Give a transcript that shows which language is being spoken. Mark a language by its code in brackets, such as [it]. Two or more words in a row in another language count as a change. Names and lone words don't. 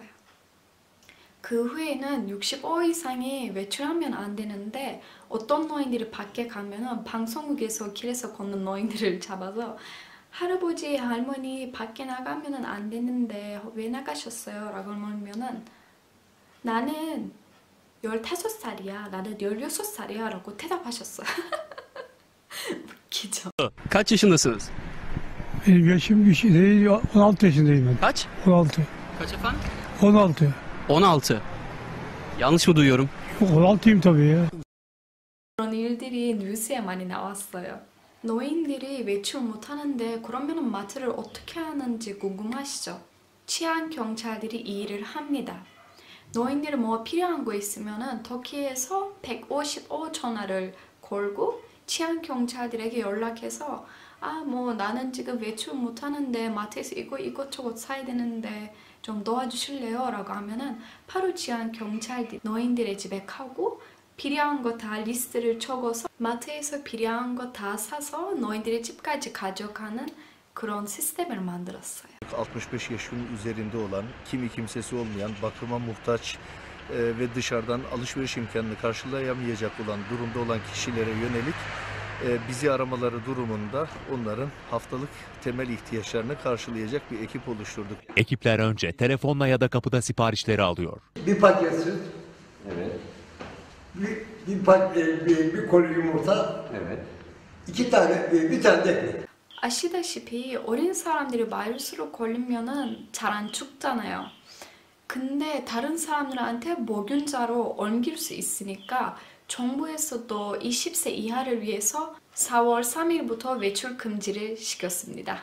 [ko] 그 후에는 65 이상이 외출하면 안 되는데 어떤 노인들이 밖에 가면은 방송국에서 길에서 걷는 노인들을 잡아서 할아버지, 할머니 밖에 나가면 안 되는데 왜 나가셨어요? 라고 물으면은 나는 15살이야, 나는 16살이야 라고 대답하셨어요. 웃기죠? [tr] Kaç yaşındasınız? Benim yaşım bir şey değil, 16 yaşındayım ben. Kaç? 16. Kaç efendim? 16. 16. Yanlış mı duyuyorum? Yok 16'yım tabii ya. [ko] 그런 일들이 뉴스에 많이 나왔어요. 노인들이 외출 못하는데 그러면 마트를 어떻게 하는지 궁금하시죠? 치안 경찰들이 이 일을 합니다. 노인들이 뭐 필요한 거 있으면 터키에서 155 전화를 걸고 치안 경찰들에게 연락해서 뭐 나는 지금 외출 못하는데 마트에서 이것저것 사야 되는데 좀 도와주실래요? 라고 하면은 바로 치안 경찰들이 노인들의 집에 가고 필요한 거 다 리스트를 적어서 마트에서 필요한 거 다 사서 노인들의 집까지 가져가는 그런 시스템을 만들었어요. [tr] 65 yaşın üzerinde olan, kimi kimsesi olmayan, bakıma muhtaç ve dışarıdan alışveriş imkanını karşılayamayacak olan durumda olan kişilere yönelik bizi aramaları durumunda onların haftalık temel ihtiyaçlarını karşılayacak bir ekip oluşturduk. Ekipler önce telefonla ya da kapıda siparişleri alıyor. Bir paket süt. Evet. Bir koli yumurta. Evet. Bir tane de ekmek. [ko] 아시다시피 어린 사람들이 바이러스로 걸리면은 잘 안 죽잖아요. 근데 다른 사람들한테 모균자로 옮길 수 있으니까 정부에서도 20세 이하를 위해서 4월 3일부터 외출 금지를 시켰습니다.